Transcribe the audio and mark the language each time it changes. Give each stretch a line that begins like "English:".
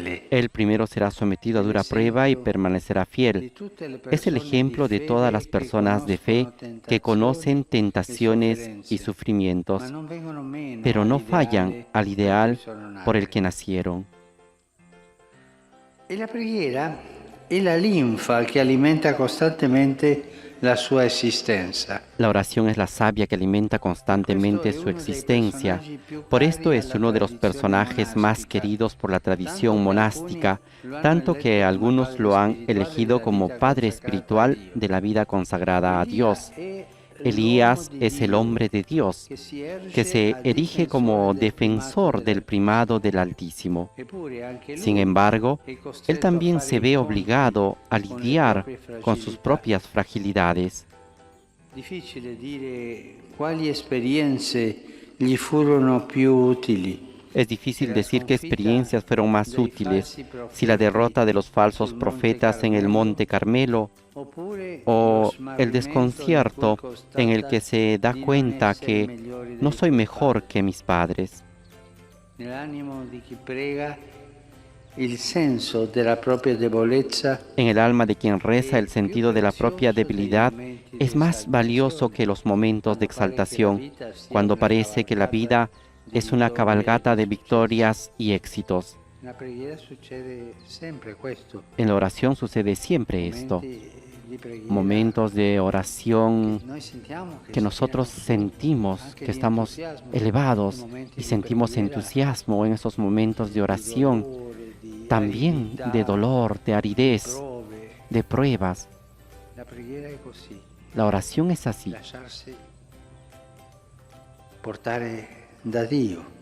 Spanish: Él primero será sometido a dura prueba y permanecerá fiel. Es el ejemplo de todas las personas de fe que conocen tentaciones y sufrimientos, pero no fallan al ideal por el que nacieron.
Italian: La preghiera è la linfa che alimenta costantemente la sua esistenza.
Spanish: La oración es la savia que alimenta constantemente su existencia. Por esto es uno de los personajes más queridos por la tradición monástica, tanto que algunos lo han elegido como padre espiritual de la vida consagrada a Dios. Elías es el hombre de Dios, que se erige como defensor del primado del Altísimo. Sin embargo, él también se ve obligado a lidiar con sus propias fragilidades.
Italian: Difficile dire quali esperienze gli furono più utili.
Spanish: Es difícil decir qué experiencias fueron más útiles, si la derrota de los falsos profetas en el Monte Carmelo o el desconcierto en el que se da cuenta que no soy mejor que mis padres.
Italian: Nell'animo di chi prega, il senso della propria debolezza
Spanish: En el alma de quien reza, el sentido de la propia debilidad es más valioso que los momentos de exaltación, cuando parece que la vida es una cabalgata de victorias y éxitos.
Italian: nella preghiera succede sempre questo.
Spanish: En la oración sucede siempre esto.
Italian: Di preghiera
Spanish: Momentos de oración
Italian: noi sentiamo
Spanish: que nosotros sentimos que estamos elevados y sentimos entusiasmo en esos momentos de oración, también de dolor, de aridez,
Italian: prove.
Spanish: de pruebas.
Italian: La preghiera è così,
Spanish: La oración es así,
Italian: lasciarsi portare da Dio.